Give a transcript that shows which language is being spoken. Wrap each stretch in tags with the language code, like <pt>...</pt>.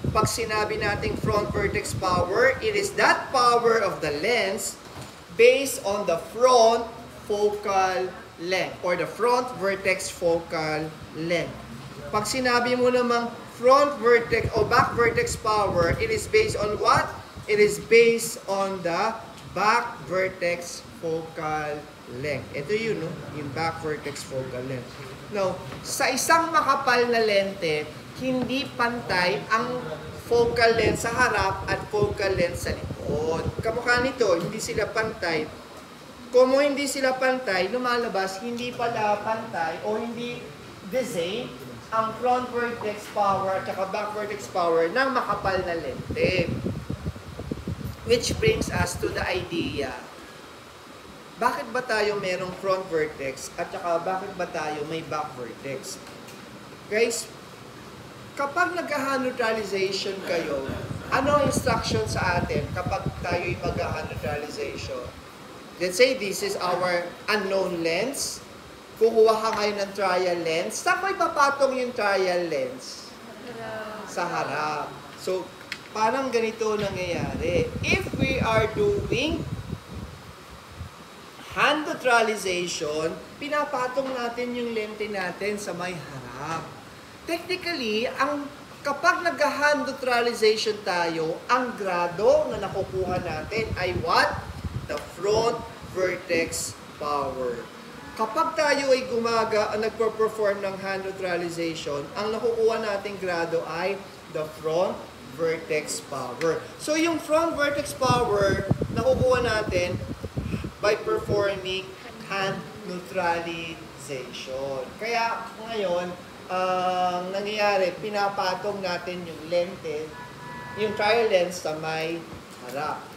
<en>Pag sinabi nating front vertex power, it is that power of the lens based on the front focal length or the front vertex focal length. Pag sinabi mo namang front vertex o back vertex power, it is based on what? It is based on the back vertex focal length.</en> <tl>Ito yun, no? Yung back vertex focal length. Now, sa isang makapal na lente, hindi pantay ang focal length sa harap at focal length sa likod. Kamukha nito, hindi sila pantay. Kung hindi sila pantay, lumalabas, hindi pala pantay o hindi the same ang front vertex power at back vertex power ng makapal na lente. Which brings us to the idea, bakit ba tayo merong front vertex at saka bakit ba tayo may back vertex? Guys, kapag nag-hand neutralization kayo, ano ang instruction sa atin kapag tayo'y mag-hand neutralization?</tl> <en>Let's say this is our unknown lens.</en> <tl>Kukuha ka ngayon ng trial lens. Saan ko ipapatong yung trial lens? Sa harap. So, parang ganito nangyayari. If we are doing hand neutralization, pinapatong natin yung lente natin sa may harap. Technically, kapag nag-hand neutralization tayo, ang grado na nakukuha natin ay what? The front vertex power. Kapag tayo ay nagpo-perform ng hand neutralization, ang nakukuha nating grado ay the front vertex power. So, yung front vertex power, nakukuha natin by performing hand neutralization. Kaya, ngayon, ang nangyayari, pinapatong natin yung lente, yung trial lens sa may harap.</tl>